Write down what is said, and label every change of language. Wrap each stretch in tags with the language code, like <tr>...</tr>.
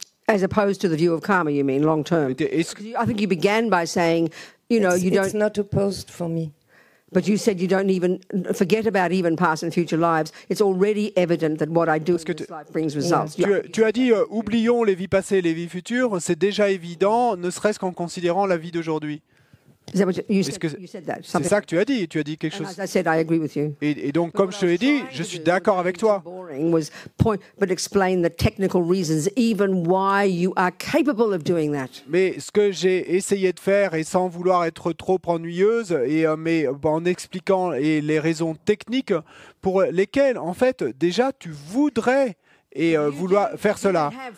<en>As opposed to the view of karma, you mean, long term? I think you began by saying, you know, you don't... It's not opposed for me. But you said you don't even forget about even past and future lives. It's already evident that what I do in this life brings results.</en> <fr>Tu as dit, oublions les vies passées et les vies futures. C'est déjà évident, ne serait-ce qu'en considérant la vie d'aujourd'hui.</fr> <en>Is that what you said that?</en> <fr>C'est ça que tu as dit. Tu as dit quelque chose.</fr> <en>As I said, I agree with you.</en> <fr>Et donc, comme je te l'ai dit, je suis d'accord avec toi.</fr> <en>But explain the technical reasons, even why you are capable of doing that.</en> <fr>Mais ce que j'ai essayé de faire, et sans vouloir être trop ennuyeuse, mais en expliquant les raisons techniques pour lesquelles, en fait, déjà, tu voudrais vouloir faire cela.</fr>